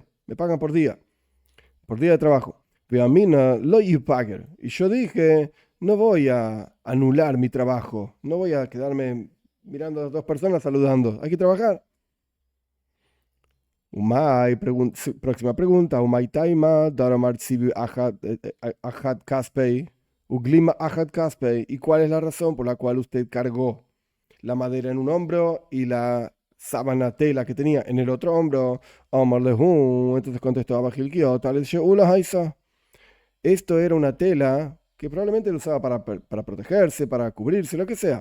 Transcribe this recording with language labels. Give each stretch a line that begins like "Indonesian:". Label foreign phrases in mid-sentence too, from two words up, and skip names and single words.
Spanish: Me pagan por día de trabajo. Y yo dije, no voy a anular mi trabajo. No voy a quedarme mirando a las dos personas saludando. Hay que trabajar. Próxima pregunta.
Aramaic: ומאי טעמא דרמא ציבי אחד כתפיה וגלימא אחד כתפיה.
Spanish: ¿Y cuál es la razón por la cual usted cargó la madera en un hombro y la sábana tela que tenía en el otro hombro? Entonces contestó Abba Hilkia, tal vez esto era una tela que probablemente lo usaba para protegerse, para cubrirse, lo que sea.